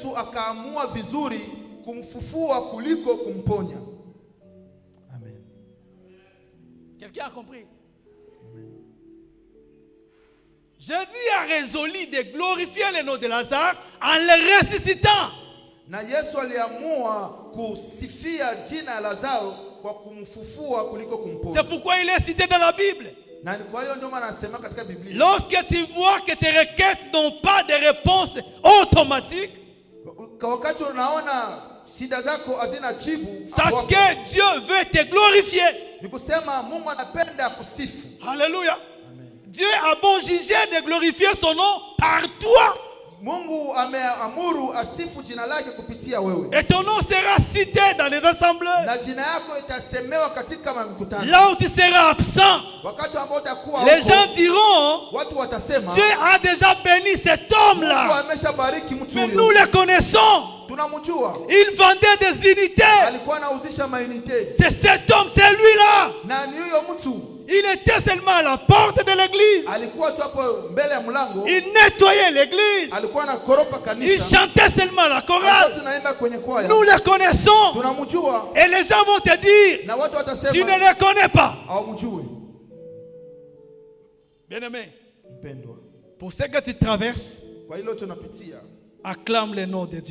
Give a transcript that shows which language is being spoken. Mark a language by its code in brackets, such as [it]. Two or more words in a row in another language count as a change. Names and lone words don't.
[fr] Amen. Quelqu'un a compris? Amen. Jésus a résolu de glorifier le nom de Lazare en le ressuscitant. [sw] Na Yesu aliamua kusifia jina Lazaro kwa kumfufua kuliko kumponya. [fr] C'est pourquoi il est cité dans la Bible. [sw] Na kwa hiyo ndio maana anasema katika Biblia. [fr] Lorsque tu vois que tes requêtes n'ont pas de réponse automatique, [sw] wakati unaona shida zako hazina jibu, [fr] sache que Dieu veut te glorifier. [sw] Ni kusema Mungu anapenda kusifu. [fr] Alléluia. Amen. Dieu a bon jugé de glorifier son nom par toi. [sw] Mungu ameamuru asifu jina lake kupitia wewe. [fr] Et ton nom sera cité dans les assemblées. [sw] Na jina yako itasemewa katika mikutano. [fr] Là où tu seras absent, [sw] wakati ambao utakuwa [fr] les gens diront, [sw] watu watasema, [fr] Dieu a déjà béni cet homme-là. [sw] Mungu ameshabariki mtu huyo. [fr] Mais nous le connaissons. [sw] Tunamjua. [fr] Il vendait des unités. [sw] Alikuwa anauzisha mainite. [fr] C'est cet homme, c'est lui-là. [sw] Na ni huyo mtu. [fr] Il était seulement à la porte de l'église. Il nettoyait l'église. Il chantait seulement la chorale. Nous le connaissons. Et les gens vont te dire, tu ne le connais pas. Bien-aimé, pour ce que tu traverses, acclame le nom de Dieu.